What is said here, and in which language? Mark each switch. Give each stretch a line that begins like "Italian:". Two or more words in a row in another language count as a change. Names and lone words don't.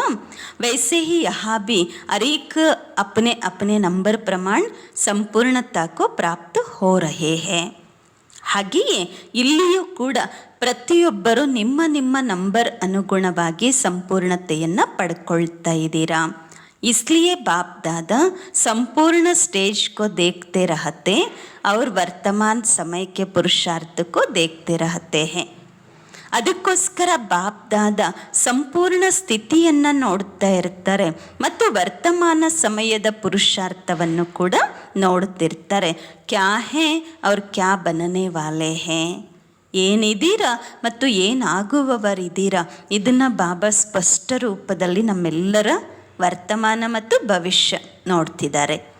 Hindi: वैसे ही यहाँ भी हरेक अपने अपने नंबर प्रमाण संपूर्णता को प्राप्त हो रहे हैं.
Kannada: ಹಾಗೆಯೇ ಇಲ್ಲಿಯೂ ಕೂಡ ಪ್ರತಿಯೊಬ್ಬರು ನಿಮ್ಮ ನಿಮ್ಮ ನಂಬರ್ ಅನುಗುಣವಾಗಿ ಸಂಪೂರ್ಣತೆಯನ್ನು ಪಡ್ಕೊಳ್ತಾ ಇದ್ದೀರಾ.
Hindi: इसलिए बाप दादा संपूर्ण स्टेज को देखते रहते और वर्तमान समय के पुरुषार्थ को देखते रहते हैं.
Kannada: ಅದಕ್ಕೋಸ್ಕರ ಬಾಪ್ ದಾದ ಸಂಪೂರ್ಣ ಸ್ಥಿತಿಯನ್ನು ನೋಡ್ತಾ ಇರ್ತಾರೆ ಮತ್ತು ವರ್ತಮಾನ ಸಮಯದ ಪುರುಷಾರ್ಥವನ್ನು ಕೂಡ ನೋಡ್ತಿರ್ತಾರೆ.
Hindi: क्या है और क्या बनने वाले हैं,
Kannada: ಏನಿದ್ದೀರಾ ಮತ್ತು ಏನಾಗುವವರಿದ್ದೀರಾ, ಇದನ್ನು ಬಾಬಾ ಸ್ಪಷ್ಟ ರೂಪದಲ್ಲಿ ನಮ್ಮೆಲ್ಲರ ವರ್ತಮಾನ ಮತ್ತು ಭವಿಷ್ಯ ನೋಡ್ತಿದ್ದಾರೆ.